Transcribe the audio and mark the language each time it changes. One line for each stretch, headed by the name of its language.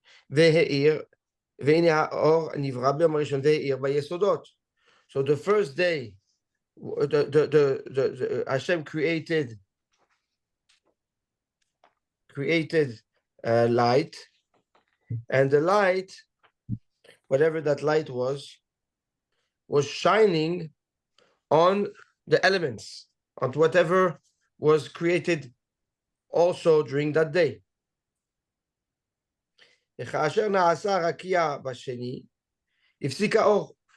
Hebrew: והאיר, והנה האור נברא ביום הראשון והאיר ביסודות.
English: So the first day, the Hashem created light, and the light, whatever that light was shining on the elements, on whatever was created also during that day.
Hebrew: וכאשר נעשה רקיע בשני, הפסיק האור.